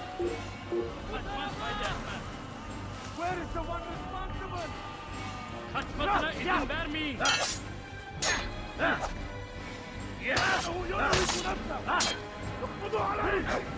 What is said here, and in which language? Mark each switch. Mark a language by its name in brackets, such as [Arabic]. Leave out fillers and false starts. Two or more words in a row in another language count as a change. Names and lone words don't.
[English] Where is the one responsible? [Turkish] Kaçmasına izin vermeyin! [Arabic] يقبضوا عليه!